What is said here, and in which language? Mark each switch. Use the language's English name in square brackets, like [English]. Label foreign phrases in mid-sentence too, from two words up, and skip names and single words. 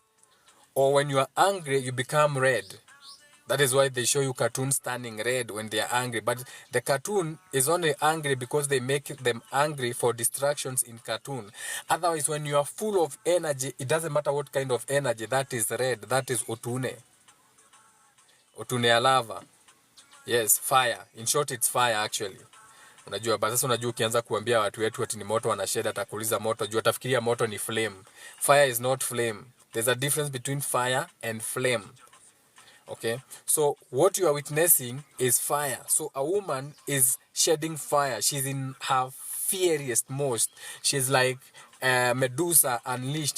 [English] Or when you are angry, you become red. That is why they show you cartoons turning red when they are angry. But the cartoon is only angry because they make them angry for distractions in cartoon. Otherwise, when you are full of energy, it doesn't matter what kind of energy, that is red. That is otune. Otune ya lava. Yes, fire. In short, it's fire actually. [Swahili] Unajua, but sasa unajua ukianza kuambia watu wetu ati ni moto wanasheda, atakuuliza moto, jua atafikiria moto ni flame. [English] Fire is not flame. There's a difference between fire and flame. Okay? So what you are witnessing is fire. So a woman is shedding fire. She's in her fiercest most. She's like Medusa unleashed.